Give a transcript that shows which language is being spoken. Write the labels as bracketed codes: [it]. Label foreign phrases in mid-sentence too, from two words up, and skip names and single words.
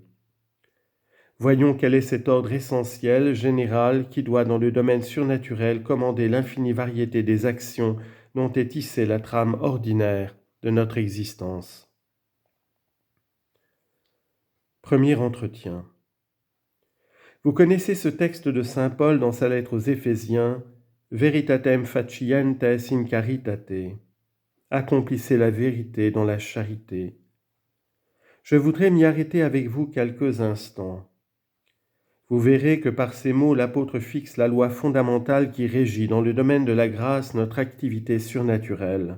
[fr] Voyons quel est cet ordre essentiel, général, qui doit dans le domaine surnaturel commander l'infinie variété des actions dont est tissée la trame ordinaire de notre existence. Premier entretien. Vous connaissez ce texte de saint Paul dans sa lettre aux Éphésiens, « [la] Veritatem facientes in caritate [fr] » « Accomplissez la vérité dans la charité ». Je voudrais m'y arrêter avec vous quelques instants. Vous verrez que par ces mots, l'apôtre fixe la loi fondamentale qui régit dans le domaine de la grâce notre activité surnaturelle.